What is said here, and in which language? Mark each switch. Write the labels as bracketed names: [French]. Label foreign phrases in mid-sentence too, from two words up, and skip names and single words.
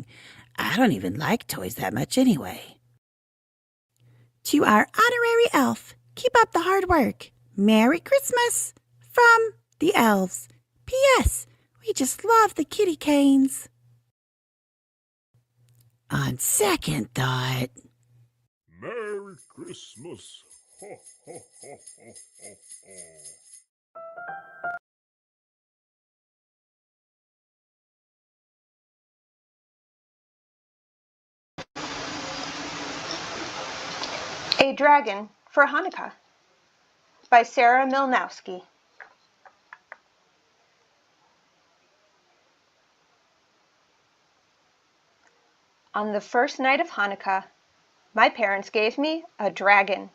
[English] I don't even like toys that much anyway. To our honorary elf, keep up the hard work. Merry Christmas from the elves. P.S. We just love the kitty canes. On second thought... Merry Christmas. Ho, ho, ho, ho, ho, A Dragon for Hanukkah by Sarah Milnowski. On the first night of Hanukkah, my parents gave me a dragon.